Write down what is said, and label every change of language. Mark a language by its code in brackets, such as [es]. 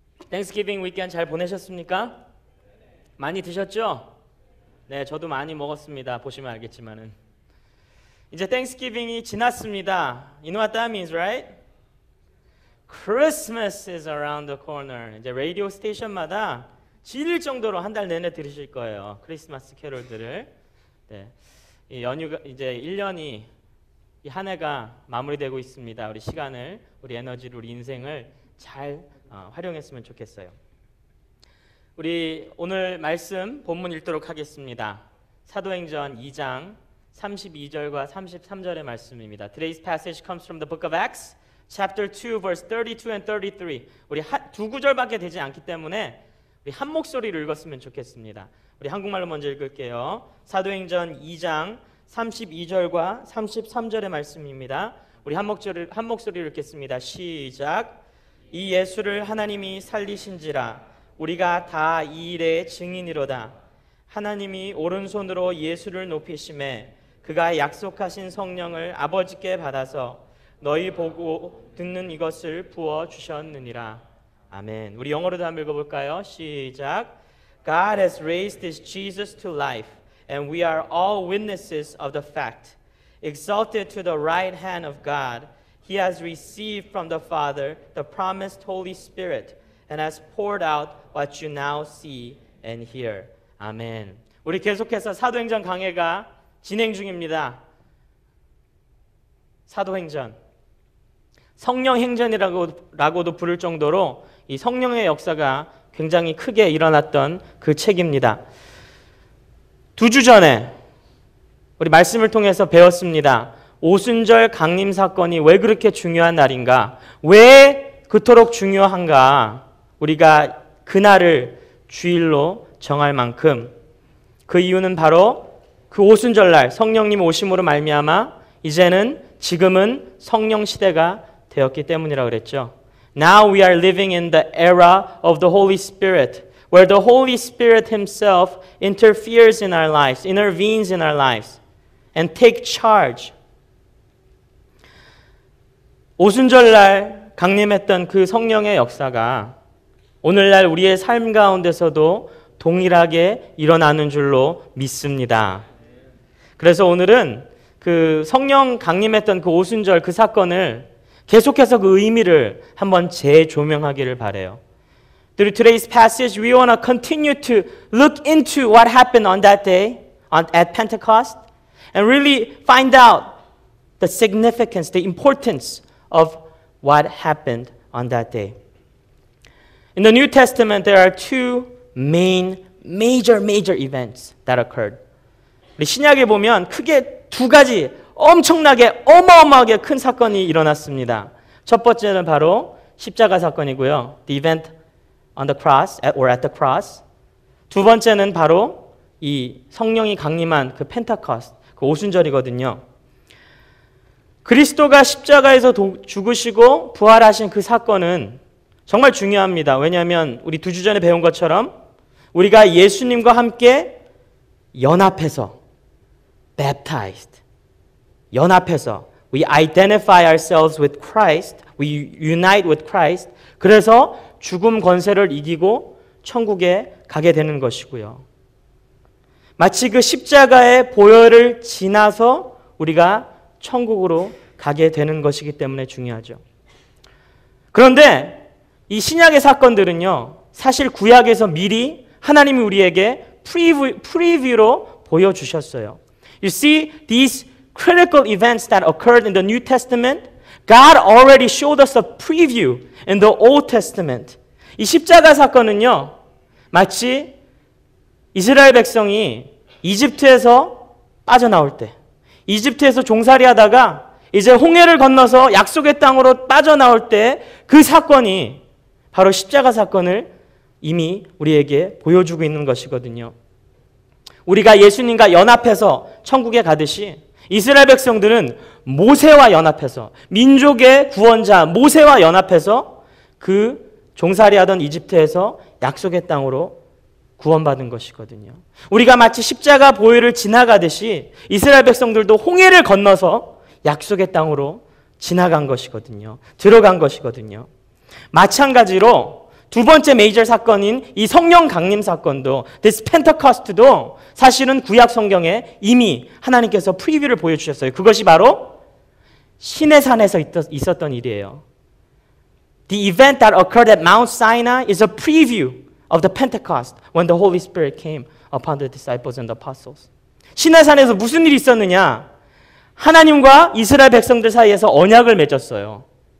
[ko] 땡스기빙 위켄드 잘 보내셨습니까? 많이 드셨죠? 네, 저도 많이 먹었습니다. 보시면 알겠지만은 이제 땡스기빙이 지났습니다. [en] You know what that means, right? Christmas is around the corner. [ko] 이제 라디오 스테이션마다 질릴 정도로 한 달 내내 들으실 거예요. 크리스마스 캐롤들을. 네, 이 연휴가 이제 1년이 이 한 해가 마무리되고 있습니다. 우리 시간을, 우리 에너지를, 우리 인생을 잘 활용했으면 좋겠어요. 우리 오늘 말씀 본문 읽도록 하겠습니다. 사도행전 2장 32절과 33절의 말씀입니다. [en] Today's passage comes from the book of Acts, chapter 2, verse 32 and 33. [ko] 우리 두 구절밖에 되지 않기 때문에 우리 한 목소리로 읽었으면 좋겠습니다. 우리 한국말로 먼저 읽을게요. 사도행전 2장 32절과 33절의 말씀입니다. 우리 한 목소리로 읽겠습니다. 시작. 이 예수를 하나님이 살리신지라 우리가 다 이 일의 증인이로다. 하나님이 오른손으로 예수를 높이심에 그가 약속하신 성령을 아버지께 받아서 너희 보고 듣는 이것을 부어 주셨느니라. 아멘. 우리 영어로도 한번 읽어볼까요? 시작. [en] God has raised this Jesus to life, and we are all witnesses of the fact. Exalted to the right hand of God, He has received from the Father the promised Holy Spirit, and has poured out what you now see and hear. [ko] 아멘. 우리 계속해서 사도행전 강해가 진행 중입니다. 사도행전, 성령행전이라고도 부를 정도로 이 성령의 역사가 굉장히 크게 일어났던 그 책입니다. 2주 전에 우리 말씀을 통해서 배웠습니다. 오순절 강림 사건이 왜 그렇게 중요한 날인가? 왜 그토록 중요한가? 우리가 그날을 주일로 정할 만큼 그 이유는 바로 그 오순절날 성령님 오심으로 말미암아 지금은 성령 시대가 되었기 때문이라고 그랬죠. [en] Now we are living in the era of the Holy Spirit, where the Holy Spirit Himself interferes in our lives, intervenes in our lives, and take charge. [ko] 오순절날 강림했던 그 성령의 역사가 오늘날 우리의 삶 가운데서도 동일하게 일어나는 줄로 믿습니다. 그래서 오늘은 그 성령 강림했던 그 오순절 그 사건을 계속해서 그 의미를 한번 재조명하기를 바라요. [en] Through today's passage, we want to continue to look into what happened on that day at Pentecost and really find out the significance, the importance of what happened on that day. In the New Testament, there are two major events that occurred. [ko] 우리 신약에 보면 크게 두 가지 엄청나게 어마어마하게 큰 사건이 일어났습니다. 첫 번째는 바로 십자가 사건이고요. [en] The event on the cross or at the cross. [ko] 두 번째는 바로 이 성령이 강림한 그 펜타코스트, 그 오순절이거든요. 그리스도가 십자가에서 죽으시고 부활하신 그 사건은 정말 중요합니다. 왜냐하면 우리 2주 전에 배운 것처럼 우리가 예수님과 함께 연합해서 baptized, 연합해서 [en] we identify ourselves with Christ, [ko] we unite with Christ. 그래서 죽음 권세를 이기고 천국에 가게 되는 것이고요. 마치 그 십자가의 보혈을 지나서 우리가 천국으로 가게 되는 것이기 때문에 중요하죠. 그런데 이 신약의 사건들은요, 사실 구약에서 미리 하나님이 우리에게 프리뷰로 보여주셨어요. [en] You see, these critical events that occurred in the New Testament, God already showed us a preview in the Old Testament. [ko] 이 십자가 사건은요, 마치 이스라엘 백성이 이집트에서 빠져나올 때, 이집트에서 종살이 하다가 이제 홍해를 건너서 약속의 땅으로 빠져나올 때 그 사건이 바로 십자가 사건을 이미 우리에게 보여주고 있는 것이거든요. 우리가 예수님과 연합해서 천국에 가듯이 이스라엘 백성들은 모세와 연합해서 민족의 구원자 모세와 연합해서 그 종살이하던 이집트에서 약속의 땅으로 구원받은 것이거든요. 우리가 마치 십자가 보혈을 지나가듯이 이스라엘 백성들도 홍해를 건너서 약속의 땅으로 지나간 것이거든요. 들어간 것이거든요. 마찬가지로 두 번째 메이저 사건인 이 성령 강림 사건도, this Pentecost도 사실은 구약 성경에 이미 하나님께서 프리뷰를 보여주셨어요. 그것이 바로 신의 산에서 있었던 일이에요. [en] The event that occurred at Mount Sinai is a preview of the Pentecost when the Holy Spirit came upon the disciples and the apostles. [ko] 신의 산에서 무슨 일이 있었느냐? 하나님과 이스라엘 백성들 사이에서 언약을 맺었어요.